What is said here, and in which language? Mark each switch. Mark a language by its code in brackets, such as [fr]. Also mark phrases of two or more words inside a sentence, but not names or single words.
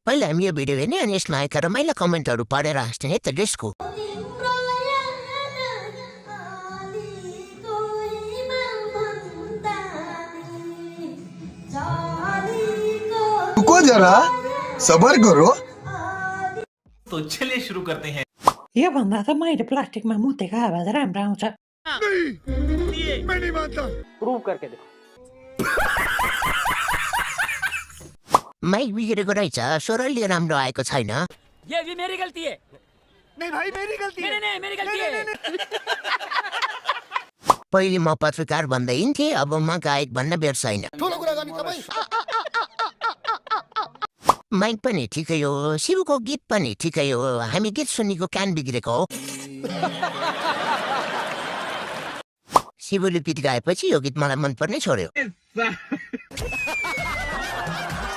[ne] पहिला हामी यो भिडियो हेर्ने अनि यसमा आएका रमाइला कमेन्टहरू पढेर हाँस्ने है त डिस्को [hi] रुको जरा सबर करो तो चलिए शुरू करते हैं [ne] यो भन्दा त मैले प्लास्टिकमा मुतेको आवाज राम्रो आउँछ माइक बिग्रेको रहेछ स्वरले राम्रो आएको छैन [hi] ये भी मेरी गलती है नहीं भाई मेरी गलती है नहीं मेरी गलती है [ne] पहिले म पत्रकार भन्दै हिँड्थेँ अब म गायक भन्न बेर छैन माइक पनि ठिकै हो शिवको गीत पनि ठिकै हो हामी गीत सुनेको कान बिग्रेको हो शिवले गीत गाएपछि यो गीत मलाई मनपर्ने छोड्यो